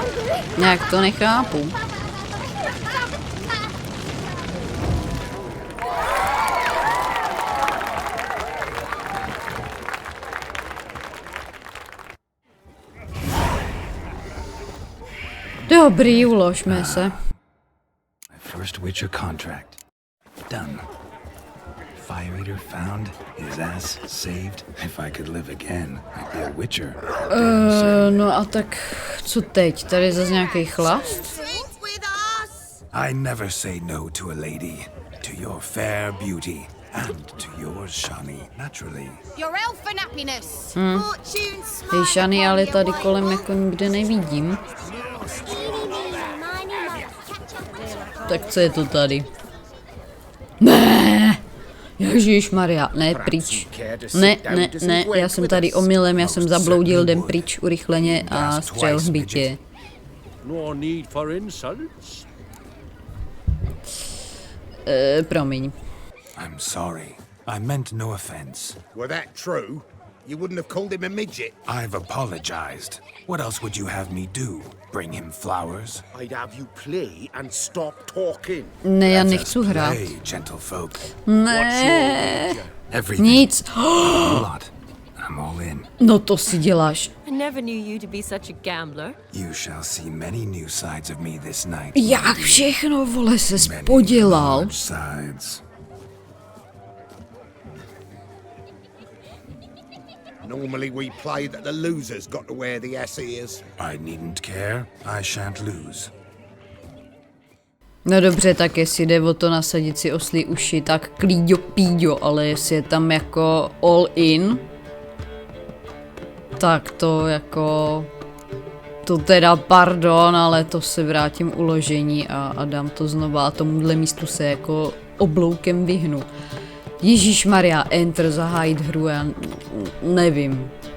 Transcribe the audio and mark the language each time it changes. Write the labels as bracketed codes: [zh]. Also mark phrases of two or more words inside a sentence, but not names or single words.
[cs] Nějak to nechápu. Dobrý, uložme se. [en] My first Witcher contract. Done. Fire Eater found, his ass saved. If I could live again, I'd be a Witcher. [cs] No a tak, co teď? Tady zase nějaký chlast? [en] I never say no to a lady. To your fair beauty. And to yours, Shani, naturally. Your elfin happiness. [cs] Hej, Shani, ale tady kolem jako nikde nevidím. Tak co je to tady? Ne! Ježišmarja, ne, pryč. Ne, já jsem tady omylem, já jsem zabloudil, jdem pryč urychleně a střel hbitě. Promiň. [en] I'm sorry. I meant no offense. Were that true, you wouldn't have called him a midget. I've apologized. What else would you have me do? Bring him flowers? I'd have you play and stop talking. [cs] Ne, já nechci hrát. [en] Play, gentlefolk. [cs] Ne. [en] Everything. [cs] Nic. [en] A lot. I'm all in. [cs] No to si děláš. [en] I never knew you to be such a gambler. You shall see many new sides of me this night. [cs] Jak všechno, vole, ses podělal? [en] Large sides. Normally we play that the losers got to wear the ears. I needn't care. I shan't lose. [cs] No dobře, tak jestli jde o to nasadit si oslí uši, tak klíďo píďo, ale jestli je tam jako [en] all in, [cs] tak to jako... To teda pardon, ale to se vrátím uložení a dám to znova a tomuhle místu se jako obloukem vyhnu. Ježíšmarja, enter, zahájit hru, já nevím.